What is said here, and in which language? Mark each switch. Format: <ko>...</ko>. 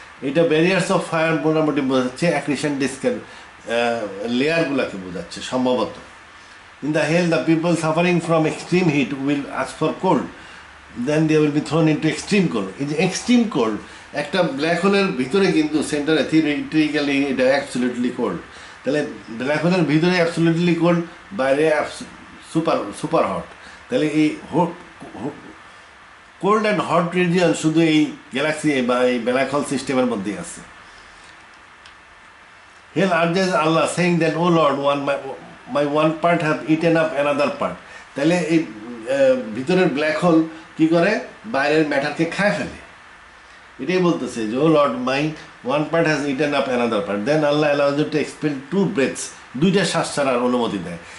<bn>এটা barriers of fire মোটামুটি বোঝাচ্ছে অ্যাক্রিশন ডিস্কের লেয়ারগুলোকে বোঝাচ্ছে সম্ভবত।</bn> <en>In the hell, the people suffering from extreme heat will ask for cold. Then they will be thrown into extreme cold.</en> <bn>এই যে extreme cold, একটা ব্ল্যাক হোলের ভিতরে কিন্তু সেন্টারে থিওরিটিক্যালি এটা অ্যাবসলিউটলি কোল্ড। তাহলে ব্ল্যাক হোলের ভিতরে অ্যাবসলিউটলি কোল্ড, বাইরে সুপার সুপার হট। তাহলে এই কোল্ড অ্যান্ড হট রিজিয়ন শুধু এই গ্যালাক্সি বা এই ব্ল্যাক হোল সিস্টেমের মধ্যেই আছে।</bn> <en>Hell urges Allah saying that, "Oh Lord, my one part have eaten up another part."</en> <bn>তাহলে এই ভিতরের ব্ল্যাক হোল কি করে, বাইরের ম্যাটারকে খায় ফেলে। এটাই বলতেছে যে</bn> <en>O Lord, my one part has eaten up another part, then Allah allows you to expel 2 breaths,</en> <bn>2টা শ্বাস ছাড়ার অনুমতি দেয়।</bn>